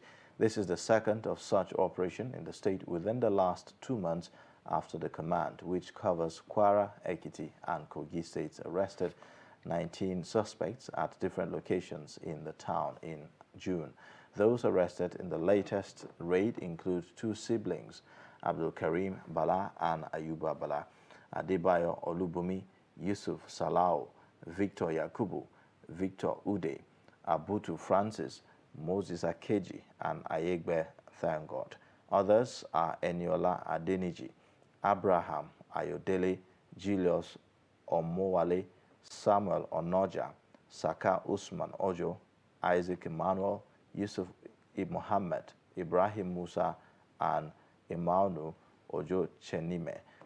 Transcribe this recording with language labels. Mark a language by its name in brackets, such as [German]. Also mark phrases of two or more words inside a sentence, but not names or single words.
[English] This is the second of such operation in the state within the last 2 months after the command, which covers Kwara, Ekiti, and Kogi states, arrested 19 suspects at different locations in the town in June. Those arrested in the latest raid include 2 siblings, Abdul Karim Bala and Ayuba Bala, Adebayo Olubumi, Yusuf Salao, Victor Yakubu, Victor Ude, Abutu Francis, Moses Akeji, and Ayegbe Thangod. Others are Eniola Adeniji, Abraham Ayodele, Julius Omowale, Samuel Onoja, Saka Usman Ojo, Isaac Emmanuel, Yusuf Muhammad, Ibrahim Musa, and Emmanuel Ojo Chenime.